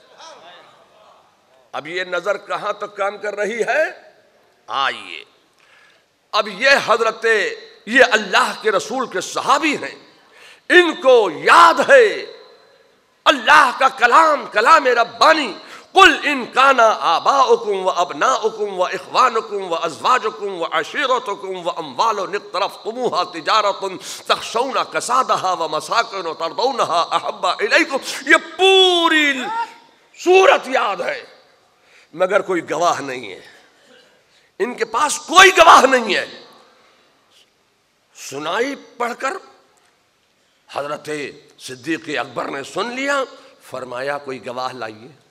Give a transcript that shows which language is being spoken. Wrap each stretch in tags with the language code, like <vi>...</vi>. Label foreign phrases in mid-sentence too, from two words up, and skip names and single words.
<ur>اب یہ نظر کہاں تک کام کر رہی ہے؟ آئیے اب یہ اللہ کے رسول کے صحابی ہیں، ان کو یاد ہے اللہ کا کلام ربانی،</ur> <ar>قل ان کان آباؤکم و ابناؤکم و اخوانکم و ازواجکم و عشیرتکم و اموال اقترفتموها تجارت تخشون کسادها و مساکن ترضونها احب الیکم۔</ar> <ur>یہ پوری سورت یاد ہے مگر کوئی گواہ نہیں ہے، ان کے پاس کوئی گواہ نہیں ہے۔ سنائی پڑھ کر حضرت صدیق اکبر نے سن لیا، فرمایا کوئی گواہ لائیے۔</ur>